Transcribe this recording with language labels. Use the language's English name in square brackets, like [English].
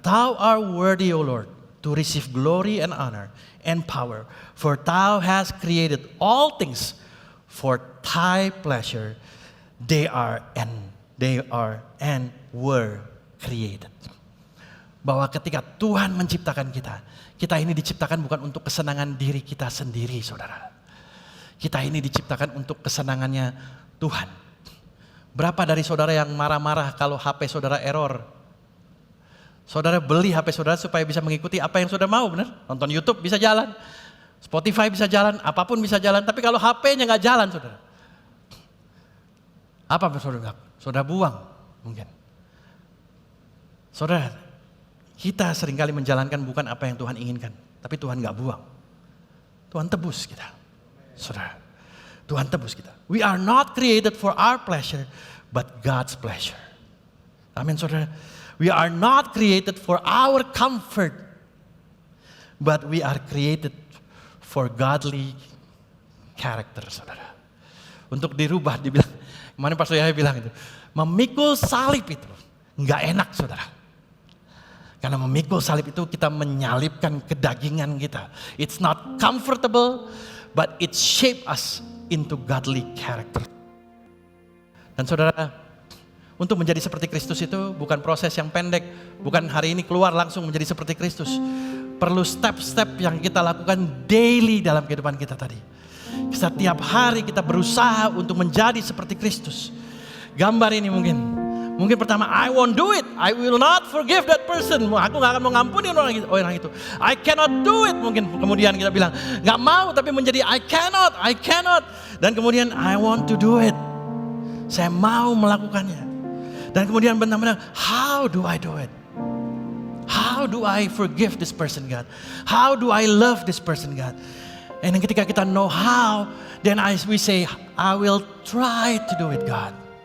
[English] Thou art worthy, O Lord, to receive glory and honor and power. For thou hast created all things for thy pleasure. They are and were created. [Indonesian] Bahwa ketika Tuhan menciptakan kita, kita ini diciptakan bukan untuk kesenangan diri kita sendiri, saudara. Kita ini diciptakan untuk kesenangannya Tuhan. Berapa dari saudara yang marah-marah kalau HP saudara error? Saudara beli HP saudara supaya bisa mengikuti apa yang saudara mau, benar? Nonton YouTube bisa jalan, Spotify bisa jalan, apapun bisa jalan. Tapi kalau HP-nya nggak jalan, saudara, apa saudara bilang? Saudara buang mungkin. Saudara, kita seringkali menjalankan bukan apa yang Tuhan inginkan. Tapi Tuhan gak buang. Tuhan tebus kita. Saudara, Tuhan tebus kita. [English] We are not created for our pleasure, but God's pleasure. [Indonesian] Amin, saudara. [English] We are not created for our comfort, but we are created for godly character, [Indonesian] saudara. Untuk dirubah, dibilang, kemarin Pastor Yahya bilang itu, memikul salib itu nggak enak, saudara. Karena memikul salib itu kita menyalibkan kedagingan kita. [English] It's not comfortable, but it shape us into godly character. [Indonesian] Dan saudara, untuk menjadi seperti Kristus itu bukan proses yang pendek, bukan hari ini keluar langsung menjadi seperti Kristus. Perlu step-step yang kita lakukan [English] daily [Indonesian] dalam kehidupan kita tadi. Setiap hari kita berusaha untuk menjadi seperti Kristus. Gambar ini mungkin Mungkin pertama, [English] I won't do it. I will not forgive that person. [Indonesian] Aku gak akan mengampuni orang itu. [English] I cannot do it. [Indonesian] Mungkin kemudian kita bilang, gak mau tapi menjadi [English] I cannot. [Indonesian] Dan kemudian [English] I want to do it. [Indonesian] Saya mau melakukannya. Dan kemudian benar-benar, [English] how do I do it? How do I forgive this person, God? How do I love this person, God? And [Indonesian] ketika kita [English] know how, then we say, I will try to do it, God.